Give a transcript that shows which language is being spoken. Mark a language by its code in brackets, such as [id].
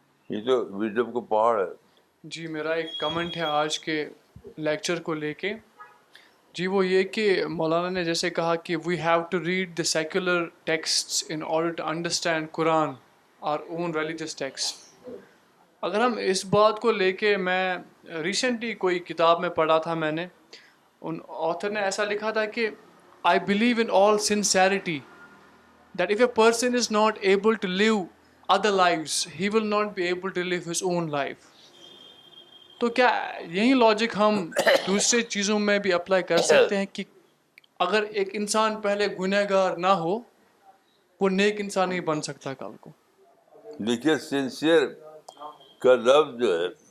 [ur] یہ تو وزڈم کو پہاڑ ہے. جی میرا ایک کمنٹ ہے آج کے لیکچر کو لے کے. جی وہ یہ کہ مولانا نے جیسے کہا کہ [en] We have to read the secular texts in order to understand Quran our own religious text. [ur] اگر ہم اس بات کو لے کے, میں ریسنٹلی کوئی کتاب میں پڑھا تھا, میں نے ان آتھر نے ایسا لکھا تھا کہ [en] I believe in all sincerity that if a person is not able to live other lives, he will not be able to live his own life. [ur] تو کیا یہی لاجک ہم دوسرے چیزوں میں بھی اپلائی کر سکتے ہیں کہ اگر ایک انسان پہلے گنہگار نہ ہو وہ نیک انسان نہیں بن سکتا کل کو؟ دیکھیے سنسیئر کا لفظ جو ہے